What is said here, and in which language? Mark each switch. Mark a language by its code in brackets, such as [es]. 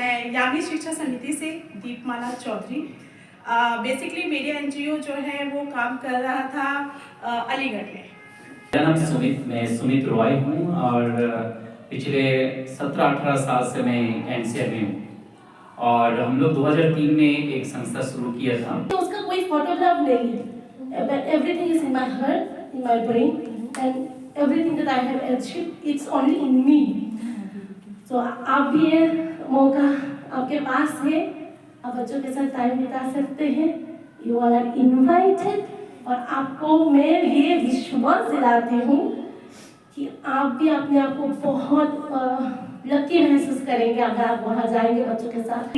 [hi] मैं यामी शिक्षा समिति से दीपमाला चौधरी। बेसिकली मेरी NGO जो है वो काम कर रहा था अलीगढ़ में। मेरा नाम सुमित, मैं सुमित रॉय हूँ और पिछले 17-18 साल से मैं NCR में हूँ और हम लोग 2003 में एक संस्था शुरू किया था। तो उसका कोई फोटोग्राफ नहीं है, [en] everything is in my heart, in my brain and everything that I have achieved, it's only in me. [hi] So आप भी ये मौका आपके पास है, आप बच्चों के साथ टाइम बिता सकते हैं, [en] you all are invited। [hi] और आपको मैं ये विश्वास दिलाती हूँ कि आप भी अपने आप को बहुत लकी महसूस करेंगे अगर आप वहाँ जाएंगे बच्चों के साथ।